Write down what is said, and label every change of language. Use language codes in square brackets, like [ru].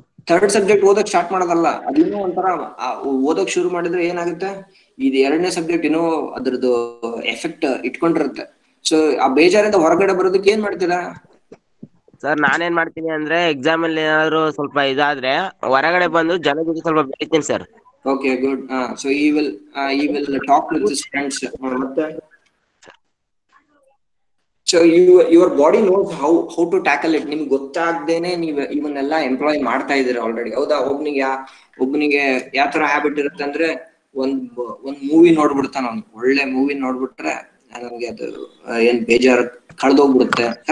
[kn] 3rd subject ಓದಕ್ start ಮಾಡೋದಲ್ಲ, ಅದಿನ್ನೂ ಒಂಥರ ಓದಕ್ ಶುರು ಮಾಡಿದ್ರೆ ಏನಾಗುತ್ತೆ, ಇದು 2ನೇ ಸಬ್ಜೆಕ್ಟ್ ಇನ್ನೂ ಅದ್ರದ್ದು ಎಫೆಕ್ಟ್ ಇಟ್ಕೊಂಡಿರುತ್ತೆ. ಸೊ ಆ ಬೇಜಾರಿಂದ ಹೊರಗಡೆ ಬರೋದಕ್ಕೆ ಏನ್ ಮಾಡ್ತೀರಾ? ಸರ್ ನಾನೇನ್ ಮಾಡ್ತೀನಿ ಅಂದ್ರೆ ಎಕ್ಸಾಮ್ ಅಲ್ಲಿ ಏನಾದ್ರು ಸ್ವಲ್ಪ ಇದಾದ್ರೆ ಹೊರಗಡೆ ಬಂದು ಜನ ಜೊತೆ ಸ್ವಲ್ಪ ಬೆಳಿತೀನಿ sir. [en] Okay, good. So he will talk with his friends. ಮತ್ತೆ so your body knows how to tackle it. [kn] ನಿಮ್ಗೆ ಗೊತ್ತಾಗ್ದೇನೆ ನೀವು ಇವನ್ನೆಲ್ಲ ಎಂಪ್ಲಾಯ್ ಮಾಡ್ತಾ ಇದ್ದೀರಾ ಆಲ್ರೆಡಿ. ಹೌದಾ? ಒಬ್ಬನಿಗೆ ಯಾವ ತರ ಹ್ಯಾಬಿಟ್ ಇರುತ್ತೆ ಅಂದ್ರೆ ಒಂದ್ ಮೂವಿ ನೋಡ್ಬಿಡ್ತಾನ, ಅವ್ನು ಒಳ್ಳೆ ಮೂವಿ ನೋಡ್ಬಿಟ್ರೆ ನನ್ಗೆ ಅದು ಏನ್ ಬೇಜಾರು ಕಳ್ದೋಗ್ಬಿಡುತ್ತೆ.